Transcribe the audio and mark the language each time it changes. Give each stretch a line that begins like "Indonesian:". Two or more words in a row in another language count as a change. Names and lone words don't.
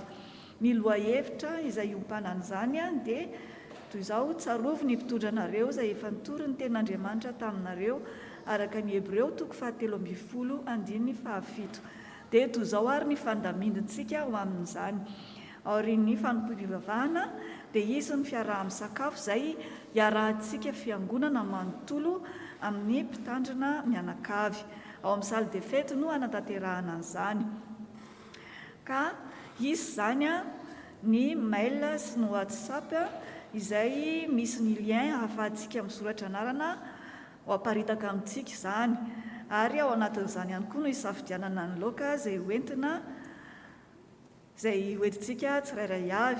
Malagasy: Ny loha-hevitra izay ompanan'izany dia toy izao: tsarovo ny mpitondranareo izay efa nitory ny ten'Andriamanitra taminareo araka ny Hebreo 7:7. Dia toy izao ary ny fandamindintsika ho amin'izany. Aorian'ny fanompoam-pivavahana dia izy ny fiaraha-misakafo izay iarahantsika fiangonana manontolo amin'ny mpitandrina mianakavy. Ao amin'ny
French: salle des fêtes
Malagasy: no anatanterahana an'izany. Ka izy zany ny mail sy ny WhatsApp izay misy ny lien ahafahantsika misoratra anarana ho aparitaka amintsika izany. Ary ao anatin'izany ihany koa no hisafidianana ny laoka izay hoentina izay hoentintsika tsirairay avy.